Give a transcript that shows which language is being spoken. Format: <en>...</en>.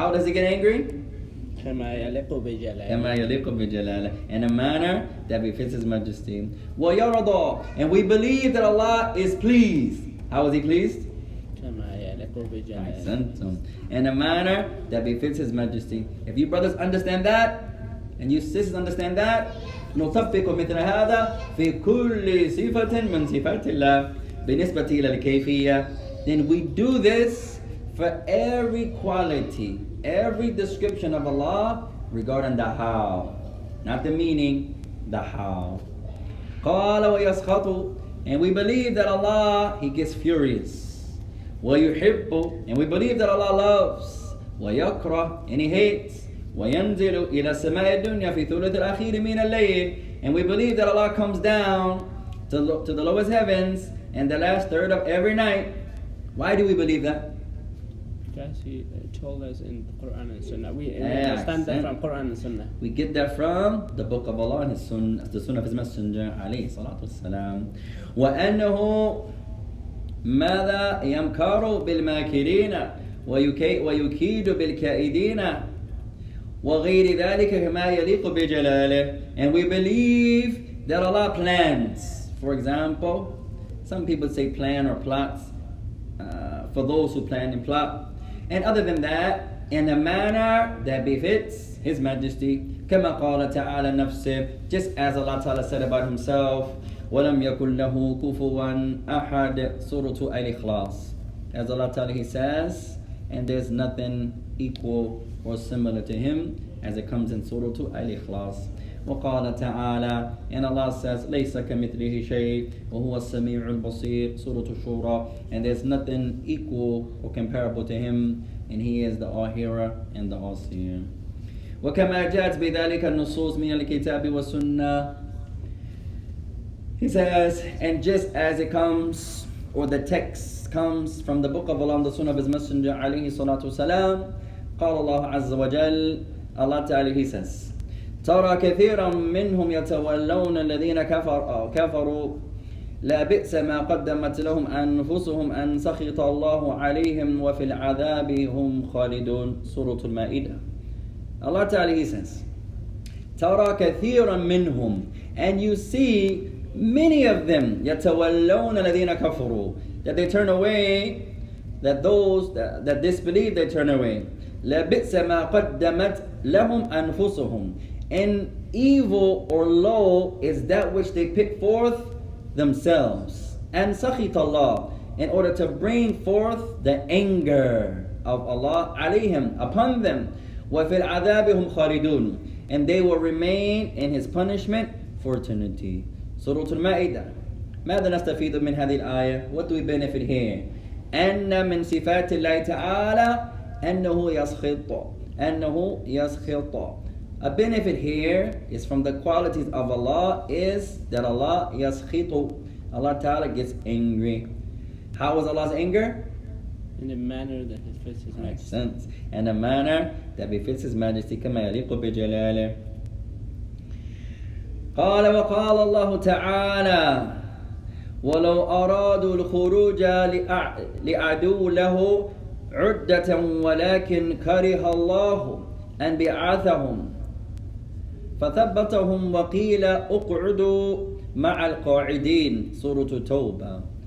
<en>How does He get angry?</en> <ar>كما يليق بجلاله. كَمَا يَلِيقُ بِجَلَالِهِ,</ar> <en>in a manner that befits His Majesty. وَيَرْضَى, and we believe that Allah is pleased. How is He pleased?</en> <ar>كما يليق بجلاله.</ar> <en>In a manner that befits His Majesty. If you brothers understand that,</en> <ar>and you sisters understand that, نطبق مثل هذا في كل صفة من صفات الله بالنسبة إلى الكيفية.</ar> <en>Then we do this for every quality, every description of Allah regarding the how, not the meaning, the how.</en> <ar>قال ويسخط,</ar> <en>and we believe that Allah, He gets furious. ويحب, and we believe that Allah loves. ويكره, and He hates.</en> <ar>وينزل إلى السماء الدنيا في ثلث الأخير من الليل,</ar> <en>and we believe that Allah comes down to the lowest heavens and the last third of every night. Why do we believe that? Because He told us in the Quran and Sunnah. We understand that from Quran and Sunnah. We get that from the Book of Allah and His Sunnah, the Sunnah of His Messenger</en> <ar>عليه الصلاة والسلام. وأنه ماذا يمكر بالماكرين ويكيد بالكائدين وغير ذلك كما يليق بجلاله.</ar> <en>And we believe that Allah plans. For example, some people say plan or plots for those who plan and plot. And other than that, in a manner that befits His Majesty.</en> <ar>كما قال تعالى نفسه,</ar> <en>just as Allah Ta'ala said about Himself,</en> <ar>وَلَمْ يَكُنْ لَهُ كُفُوًا أَحَدٍ</ar> <en>Surah Al-Ikhlas. As Allah Ta'ala, He says, and there's nothing equal or similar to Him, as it comes in Surah Al-Ikhlas.</en> <ar>وقال تعالى,</ar> <en>and Allah says,</en> <ar>ليس كمثله شيء وهو السميع البصير,</ar> <en>Surah Al-Shura, and there's nothing equal or comparable to Him, and He is the all-hearer and the all-seer.</en> <ar>وكما جاءت بذلك النصوص من الكتاب والسنة,</ar> <en>He says, and just as it comes, or the text comes from the Book of Allah and the Sunnah of His Messenger</en> <ar>عليه الصلاة والسلام, قال الله عز وجل,</ar> <en>Allah Ta'ala, He says,</en> <ar>ترى كثيرا منهم يتولون الذين كفروا لا بئس ما قدمت لهم أنفسهم أن سخط الله عليهم وفي العذاب هم خالدون, Surah Al-Ma'idah.</ar> <en>Allah Ta'ala, He says,</en> <ar>ترى كثيرا منهم,</ar> <en>and you see many of them,</en> <ar>يتولون الذين كفروا,</ar> <en>that they turn away, that those that disbelieve, they turn away.</en> <ar>لا بئس ما قدمت لهم أنفسهم,</ar> <en>and evil or low is that which they pick forth themselves. And سخط Allah, in order to bring forth the anger of Allah عليهم, upon them.</en> <ar>وفي العذاب هم خالدون,</ar> <en>and they will remain in His punishment for eternity. Surah Al-Ma'idah.</en> <ar>ماذا نستفيد من هذه الآية?</ar> <en>What do we benefit here?</en> <ar>أن من صفات الله تعالى أنه يسخط.</ar> <en>A benefit here is from the qualities of Allah is that Allah يسخط. Allah Ta'ala gets angry. How is Allah's anger? In a manner that befits His Majesty. In a manner that befits His Majesty.</en> <ar>كما يليق بجلاله. قال وقال الله تعالى ولو أرادوا الخروج لعدو له عدة ولكن كره الله أن بعثهم فثبتهم وقيل اقعدوا مع القاعدين, Surah At-Tawbah.</ar>